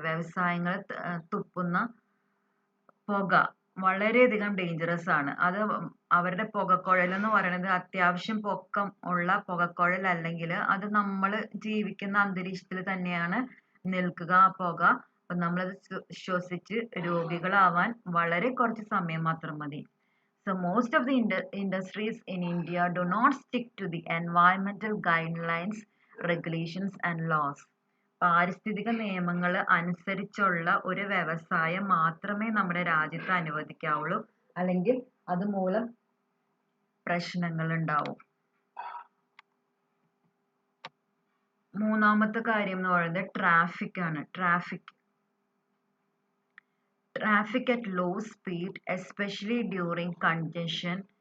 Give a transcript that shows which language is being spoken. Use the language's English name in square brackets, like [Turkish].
[Malayalam] വ്യവസായങ്ങൾ തുപ്പുന്ന പുക വളരെയധികം ഡേഞ്ചറസ് ആണ്. അത് അവരുടെ പുകക്കുഴൽ എന്ന് പറയുന്നത് അത്യാവശ്യം പൊക്കം ഉള്ള പുകക്കുഴൽ അല്ലെങ്കിൽ അത് നമ്മൾ ജീവിക്കുന്ന അന്തരീക്ഷത്തിൽ തന്നെയാണ് നിൽക്കുക ആ പുക. അപ്പം നമ്മളത് ശ്വസിച്ച് രോഗികളാവാൻ വളരെ കുറച്ച് സമയം മാത്രം മതി. [English] So most of the industries in India do not stick to the environmental guidelines, regulations and laws. [Malayalam] പാരിസ്ഥിതിക നിയമങ്ങൾ അനുസരിച്ചുള്ള ഒരു വ്യവസായം മാത്രമേ നമ്മുടെ രാജ്യത്ത് അനുവദിക്കാവുള്ളൂ, അല്ലെങ്കിൽ അതുമൂലം പ്രശ്നങ്ങൾ ഉണ്ടാവും. മൂന്നാമത്തെ കാര്യം എന്ന് പറയുന്നത് ട്രാഫിക് ആണ്. [English] Traffic at low speed, especially during congestion,